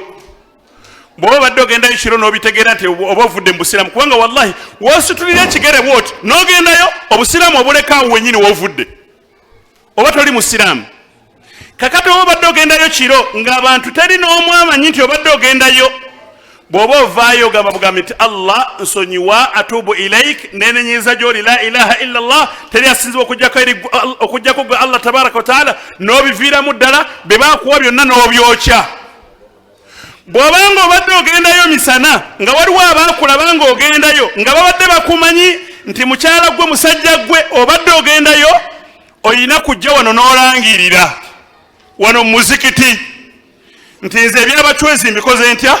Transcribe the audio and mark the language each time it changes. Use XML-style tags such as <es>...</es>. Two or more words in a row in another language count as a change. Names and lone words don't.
<lg>Bw'oba obadde ogendayo kiro n'obitegeera nti oba ovudde mu busiraamu, kubanga wallahi wositulira ekigere bwoti n'ogendayo obusiraamu obulekaawo wennyini w'ovudde, oba toli musiraamu. Kakati oba obadde ogendayo kiro ng'abantu teri n'omu amanyi nti obadde ogendayo, bw'oba ovaayo gamba bugambi nti Allah nsonyiwa,</lg> <ar>أتوب إليك,</ar> <lg>nenenyiza gy'oli</lg> <ar>لا إله إلا الله,</ar> <lg>teri asinzibwa okujjako gwe Allah</lg> <ar>تبارك وتعالى,</ar> <lg>n'obiviiramu ddala be baakuwa byonna n'obyokya. Bw'obanga obadde ogendayo misana nga waliwo abaakulaba nga ogendayo nga babadde bakumanyi nti mukyala gwe musajja gwe obadde ogendayo, olina kujja wano n'olangirira wano mu muzikiti nti nze ebyabachwezi mbikoze ntya?</lg>